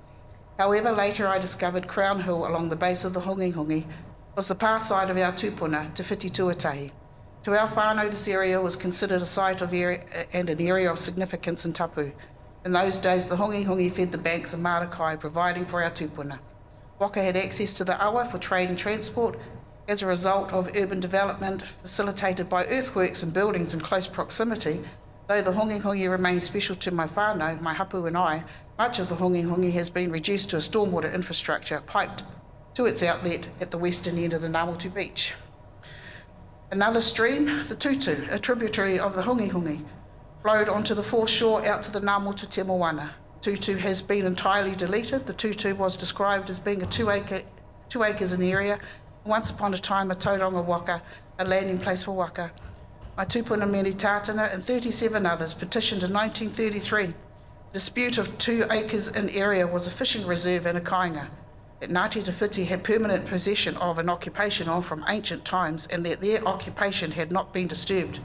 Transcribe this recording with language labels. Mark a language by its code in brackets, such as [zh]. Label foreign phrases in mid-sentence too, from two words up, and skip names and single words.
[en] However, later I discovered Crown Hill along the base of the Hongi Hongi was the far side of our tūpuna, Te Whiti Tuatahi. To our whānau, this area was considered a site of area and an area of significance in tapu. In those days, the Hongi Hongi fed the banks of Marakai, providing for our tūpuna. Waka had access to the awa for trade and transport. As a result of urban development facilitated by earthworks and buildings in close proximity, though the Hongi Hongi remains special to my whānau, my hapu and I, much of the Hongi Hongi has been reduced to a stormwater infrastructure piped to its outlet at the western end of the Ngā Motu beach. Another stream, the Tutu, a tributary of the Hongi Hongi, flowed onto the foreshore out to the Ngā Motu Te Moana. Tutu has been entirely deleted. The Tutu was described as being 2 acres in area. Once upon a time, a [mi] tauranga waka, [en] a landing place for waka. my tūpuna Mary Tātana and 37 others petitioned in 1933. Dispute of 2 acres in area was a fishing reserve and a kāinga, that Ngāti Te Whiti had permanent possession of an occupation on from ancient times and that their occupation had not been disturbed.